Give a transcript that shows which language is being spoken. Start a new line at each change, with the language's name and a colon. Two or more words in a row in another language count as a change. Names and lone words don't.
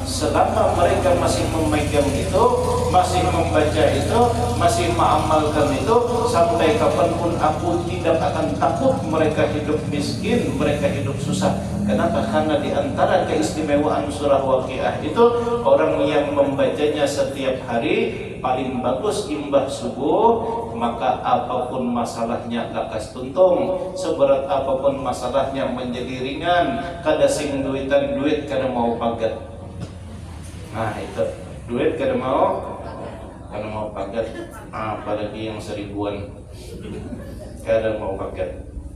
Indonesian: Selama mereka masih memegang itu, masih membaca itu, masih mengamalkan itu, sampai kapanpun aku tidak akan takut mereka hidup miskin, mereka hidup susah. Kenapa? Karena di antara keistimewaan surah Waqiah itu, orang yang membacanya setiap hari paling bagus
Banjar: imbah subuh,
Indonesian: maka apapun masalahnya
Banjar: lakas tuntung,
Indonesian: seberat apapun masalahnya menjadi ringan,
Banjar: kada sing duitan duit kada mau pagat. Nah itu duit kada mau pagat, apalagi yang 1000-an kada mau pagat.